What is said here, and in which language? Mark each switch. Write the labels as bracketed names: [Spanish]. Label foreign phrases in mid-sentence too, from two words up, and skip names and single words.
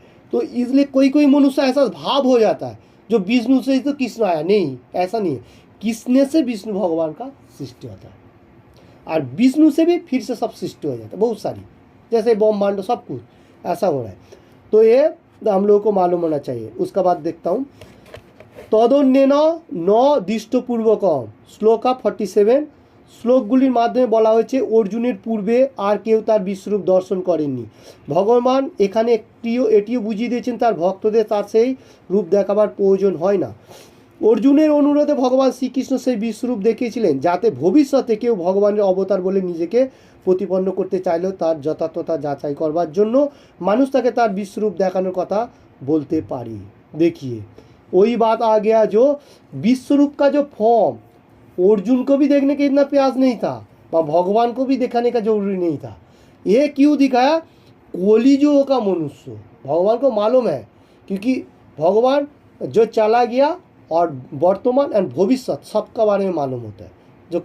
[Hindi] तो इसलिए कोई कोई मनुष्य ऐसा भाव हो जाता है जो विष्णु से ही तो कृष्ण आया, नहीं, ऐसा नहीं है। कृष्ण से विष्णु भगवान का सृष्टि होता है, और विष्णु से भी फिर से सब सृष्टि हो जाता है, बहुत सारी, जैसे ब्रह्मांड सब कुछ ऐसा हो रहा है। तो ये हम लोगों को मालूम होना चाहिए। उसका बाद देखता हूँ, [Sanskrit] तदन्येन न दृष्टपूर्वकम [Bangla] শ্লোকা 47 শ্লোকগুলির মাধ্যমে বলা হয়েছে অর্জুনের পূর্বে আর কেউ তার বিশ্বরূপ দর্শন করেননি। ভগবান এখানে এটিও বুঝিয়ে দিয়েছেন তার ভক্তদের তার সেই রূপ দেখাবার প্রয়োজন হয় না। অর্জুনের অনুরোধে ভগবান শ্রীকৃষ্ণ সেই বিশ্বরূপ দেখিয়েছিলেন যাতে ভবিষ্যতে কেউ ভগবানের অবতার বলে নিজেকে প্রতিপন্ন করতে চাইলেও তার যথার্থতা যাচাই করবার জন্য মানুষ তাকে তার বিশ্বরূপ দেখানোর কথা বলতে পারে। [Hindi] देखिए वही बात आ गया, जो विश्वरूप का जो फॉर्म अर्जुन को भी देखने का इतना प्यास नहीं था, भगवान को भी दिखाने का जरूरी नहीं था। ये क्यों दिखाया, कलियुग का मनुष्य भगवान को मालूम है, क्योंकि भगवान जो चला गया और वर्तमान एंड भविष्य सबका बारे में मालूम होता है।